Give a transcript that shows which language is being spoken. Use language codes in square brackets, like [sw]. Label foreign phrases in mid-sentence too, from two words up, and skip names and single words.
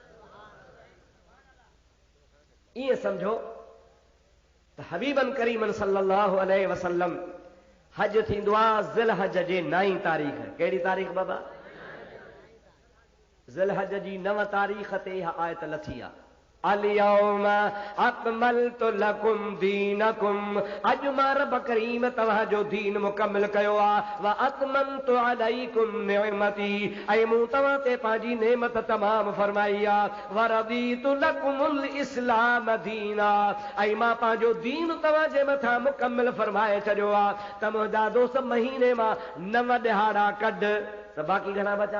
[sd] ईअं सम्झो त हबीबन करीमन [ar] صلى الله عليه وسلم [sd] हज थींदो आहे ज़िलहज जे 9 तारीख़। कहिड़ी तारीख़ बाबा? ज़िलहज जी 9 तारीख़ ते इहा आयत लथी आहे, [ar] اليوم أكملت لكم دينكم, [sd] अॼु मां रब करीम तव्हांजो दीन मुकमिल कयो आहे। [ar] وأتممت عليكم نعمتي, [sd] ऐं मूं तव्हां ते पंहिंजी नेमत तमामु फरमाई आहे। [ar] ورضيت لكم الإسلام دينا, [sd] ऐं मां पंहिंजो दीन तव्हांजे मथां मुकमिल फरमाए छॾियो आहे। त मुंहिंजा दोस्त महीने मां 9 ॾिहाड़ा कढ त बाक़ी घणा बचा?